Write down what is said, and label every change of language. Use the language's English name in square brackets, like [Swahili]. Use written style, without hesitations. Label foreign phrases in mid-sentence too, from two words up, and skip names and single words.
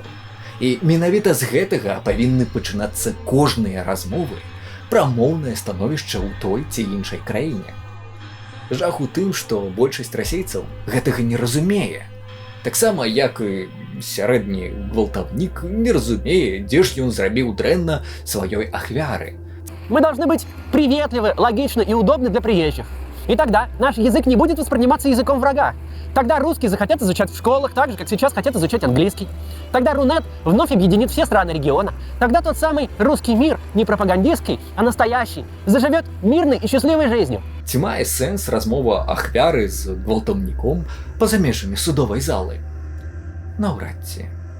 [Belarusian] І менавіта з гэтага павінны пачынацца кожныя размовы пра моўнае становішча ў той ці іншай краіне. Жах у тым, што большасць расейцаў гэтага не разумее. Таксама, як і сярэдні гвалтаўнік не разумее, дзе ж ён зрабіў дрэнна сваёй ахвяры. [Russian] Мы должны быть приветливы, логичны и удобны для приезжих. И тогда наш язык не будет восприниматься языком врага. Тогда русские захотят изучать в школах, так же, как сейчас хотят изучать английский. Тогда Рунет вновь объединит все страны региона. Тогда тот самый русский мир, не пропагандистский, а настоящий, заживет мирной и счастливой жизнью. [Belarusian] Ці мае сэнс размова ахвяры з гвалтаўніком па-за межамі судовай залы? Наўрад ці.